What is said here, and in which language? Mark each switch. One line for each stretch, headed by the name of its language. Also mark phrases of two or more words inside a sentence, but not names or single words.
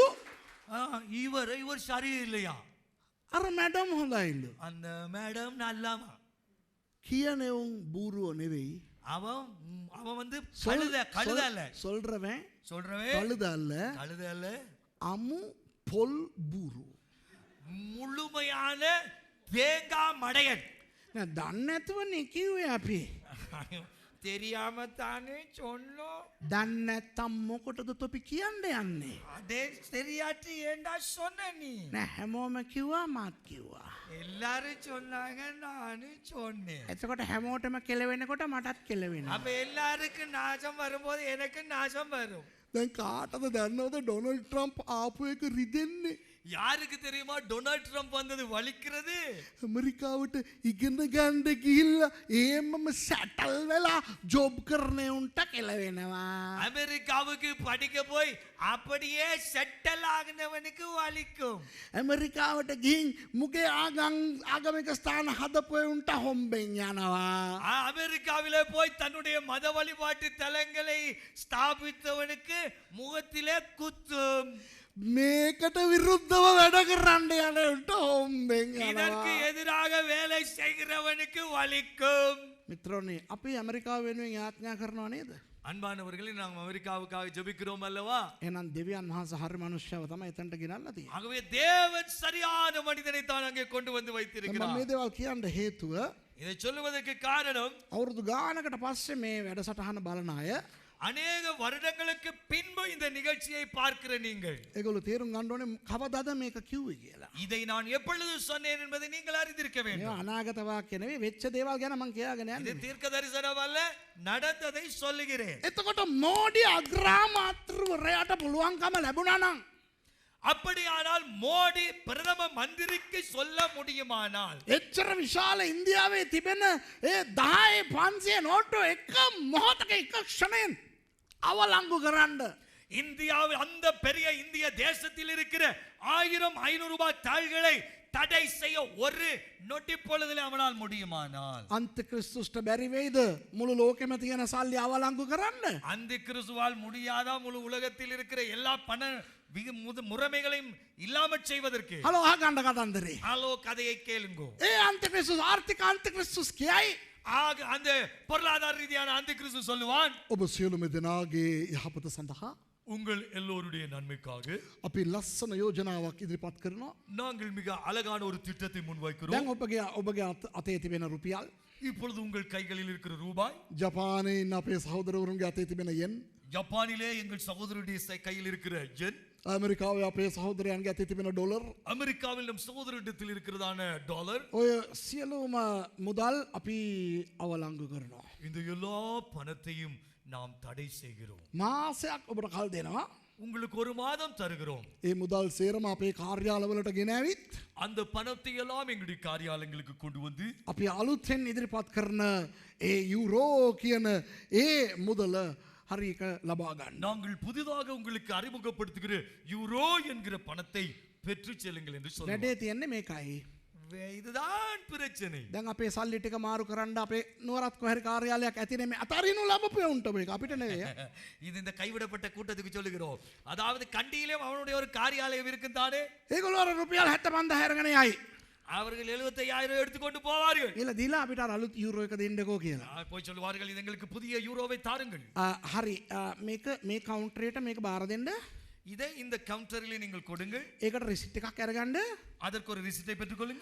Tamil: இவர் சரியில்லையா?
Sinhala: අර මැඩම් හොඳයිලු.
Tamil: அந்த மேடம் நல்லாமா?
Sinhala: කියනෙවුන් බූරුව නෙවෙයි.
Tamil: அவன் அவன் வந்து கழுத அல்ல. சொல்றவன் சொல்றவே கழுத அல்ல. கழுத அல்ல.
Sinhala: අමු පොල් බූරු.
Tamil: முழுமையான தேங்காய் மடையன்.
Sinhala: දන්නේ නැතුවනේ කිව්වේ අපි.
Tamil: தெரியாம தானே சொன்னோம்.
Sinhala: දන්නේ නැත්තම් මොකටද තොපි කියන්න යන්නේ?
Tamil: அதே தெரியாட்டி ஏண்டா சொன்ன நீ?
Sinhala: නෑ හැමෝම කිව්වා මාත් කිව්වා.
Tamil: எல்லாரும் சொன்னாங்க நானும் சொன்னேன்.
Sinhala: එතකොට හැමෝටම කෙලවෙනකොට මටත් කෙලවෙනවා.
Tamil: அப்ப எல்லாருக்கும் நாசம் வரும்போது எனக்கு நாசம் வரும்.
Sinhala: දැන් කාටද දන්නවද ඩොනල්ඩ් ට්‍රම්ප් ආපු එක රිදෙන්නේ?
Tamil: யாருக்கு தெரியுமா டொனால்ட் ட்ரம்ப் வந்தது வலிக்கிறது?
Sinhala: ඇමරිකාවට ඉගෙන ගන්න ගිහිල්ලා ඒමම සැටල් වෙලා ජොබ් කරන උන්ට කෙලවෙනවා.
Tamil: அமெரிக்காவுக்கு படிக்க போய் அப்படியே செட்டில் ஆகினவனுக்கு வலிக்கும்.
Sinhala: ඇමරිකාවට ගිහින් මුගේ ආගමික ස්ථාන හදපු උන්ට හොම්බෙන් යනවා.
Tamil: அமெரிக்காவிலே போய் தன்னுடைய மத வழிபாட்டு தலங்களை ஸ்தாபித்தவனுக்கு முகத்திலே குத்தும்.
Sinhala: මේකට විරුද්ධව වැඩ කරන්න යන උන්ට හොම්බෙන්
Tamil: இதற்கு
Sinhala: යනවා.
Tamil: எதிராக வேலை செய்கிறவனுக்கு வலிக்கும்.
Sinhala: මිත්‍රෝනේ අපි ඇමරිකාව වෙනුවෙන් යාඥා කරනවා නේද?
Tamil: அன்பானவர்களே நாம் அமெரிக்காவுக்காக ஜெபிக்கிறோம் அல்லவா?
Sinhala: එහෙනම් දෙවියන් වහන්සේ හරි මනුෂ්‍යව තමයි එතනට ගෙනල්ලා තියෙන්නේ.
Tamil: ஆகவே தேவன் சரியான மனிதனை தான் அங்கே கொண்டு வந்து
Sinhala: මම
Tamil: வைத்திருக்கிறார்.
Sinhala: මේ දේවල් කියන්න හේතුව
Tamil: இதை சொல்லுவதற்கு காரணம்
Sinhala: අවුරුදු ගානකට පස්සේ මේ වැඩසටහන බලන අය
Tamil: அநேக வருடங்களுக்கு பின்பு இந்த நிகழ்ச்சியை பார்க்கிற நீங்கள்
Sinhala: ඒගොල්ලෝ තේරුම් ගන්න ඕනේ කවදාද මේක කිව්වේ කියලා.
Tamil: இதை நான் எப்பொழுது சொன்னேன் என்பதை நீங்கள் அறிந்திருக்க
Sinhala: මේවා
Tamil: வேண்டும்.
Sinhala: අනාගත වාක්‍ය නෙවෙයි වෙච්ච දේවල් ගැන මම කියාගෙන
Tamil: இது
Sinhala: යන්නේ.
Tamil: தீர்க்க தரிசனம் அல்ல, நடந்ததை சொல்லுகிறேன்.
Sinhala: එතකොට මෝඩි අග්‍රාමාත්‍රවරයාට පුළුවන්කම ලැබුණා නම්
Tamil: அப்படியானால் மோடி பிரதம மந்திரிக்கு சொல்ல முடியுமானால்
Sinhala: එච්චර විශාල ඉන්දියාවේ තිබෙන ඒ 10,500 නෝට්ටු එක මොහොතක එක ක්ෂණයෙන් අවලංගු කරන්න
Tamil: இந்தியாவில் அந்த பெரிய இந்திய தேசத்தில் இருக்கிற 1000-500 ரூபாய் தாள்களை தடை செய்ய ஒரு நொடி பொழுதில் அவனால் முடியுமானால்
Sinhala: අන්තික්‍රිස්තුස්ට බැරි වෙයිද මුළු ලෝකෙම තියෙන සල්ලි අවලංගු කරන්න?
Tamil: அந்த கிறிஸ்துவால் முடியாதா முழு உலகத்தில் இருக்கிற எல்லா பண முறைமைகளையும் இல்லாமல் செய்வதற்கு?
Sinhala: හලෝ අහගන්න කතන්දරේ.
Tamil: ஹலோ கதையை கேளுங்கோ.
Sinhala: ඒ අන්තික්‍රිස්තුස් ආර්ථික අන්තික්‍රිස්තුස් කියයි
Tamil: ஆக அந்த பொருளாதார ரீதியான அந்த கிறிஸ்து சொல்லுவான்,
Sinhala: ඔබ සියලුම දෙනාගේ යහපත සඳහා
Tamil: உங்கள் எல்லோருடைய நன்மைக்காக
Sinhala: අපි ලස්සන යෝජනාවක් ඉදිරිපත් කරනවා.
Tamil: நாங்கள் மிக அழகான ஒரு திட்டத்தை முன்வைக்கிறோம்.
Sinhala: දැන් ඔබගේ අතේ තිබෙන රුපියල්
Tamil: இப்பொழுது உங்கள் கைகளில் இருக்கிற ரூபாய்
Sinhala: ජපානයේ ඉන්න අපේ සහෝදරවරුන්ගේ අතේ තිබෙන යෙන්
Tamil: ஜப்பானிலே எங்கள் சகோதரருடைய கையில் இருக்கிற yen,
Sinhala: ඇමරිකාවේ අපේ සහෝදරයන්ගේ අතේ තිබෙන ඩොලර්
Tamil: அமெரிக்காவில் நம் சகோதரரிடத்தில் இருக்கிறதான டாலர்,
Sinhala: ඔය සියලුම මුදල් අපි අවලංගු කරනවා.
Tamil: இந்த எல்லா பணத்தையும் நாம் தடை செய்கிறோம்.
Sinhala: මාසයක් ඔබට කල් දෙනවා.
Tamil: உங்களுக்கு ஒரு மாதம் தருகிறோம்.
Sinhala: ඒ මුදල් සේරම අපේ කාර්යාලවලට ගෙනවිත්
Tamil: அந்த பணத்தை எல்லாம் எங்களுடைய காரியாலயங்களுக்கு கொண்டு வந்து
Sinhala: අපි අලුත්ෙන් ඉදිරිපත් කරන ඒ යුරෝ කියන ඒ මුදල හරික ලබා ගන්න.
Tamil: நாங்கள் புதிதாக உங்களுக்கு அறிமுகப்படுத்துகிற யூரோ என்கிற பணத்தை பெற்று செல்லுங்கள் என்று சொல்லுவோம்.
Sinhala: වැඩේ තියෙන්නේ මේකයි.
Tamil: இதுதான் பிரச்சனை.
Sinhala: දැන් අපේ සල්ලි ටික මාරු කරන්න අපේ නුවරත් කොහරි කාර්යාලයක් ඇතිනේ මේ අතරිනු ලැබපු උන්ට මේක අපිට නෙවෙයි.
Tamil: இது இந்த கைவிடப்பட்ட கூட்டத்துக்கு சொல்லுகிறோம். அதாவது கண்டியிலே அவனுடைய ஒரு காரியாலயம் இருக்கும் தானே.
Sinhala: ඒගොල්ලෝ අර රුපියල් 75000 අරගෙන යයි.
Tamil: அவர்கள் 75000 எடுத்துக்கொண்டு போவார்கள்.
Sinhala: ඊළ දීලා අපිට අර අලුත් යුරෝ එක දෙන්නකෝ කියලා.
Tamil: போய் சொல்வார்கள், இது எங்களுக்கு புதிய யூரோவை தாருங்கள்.
Sinhala: හරි මේක මේ කවුන්ටරේට මේක බාර දෙන්න.
Tamil: இதை இந்த கவுண்டரிலே நீங்கள் கொடுங்கள்.
Sinhala: ඒකට රිසිට් එකක් අරගන්න.
Tamil: அதற்கு ஒரு ரிசிப்டை பெற்றுக்கொள்ளுங்கள்.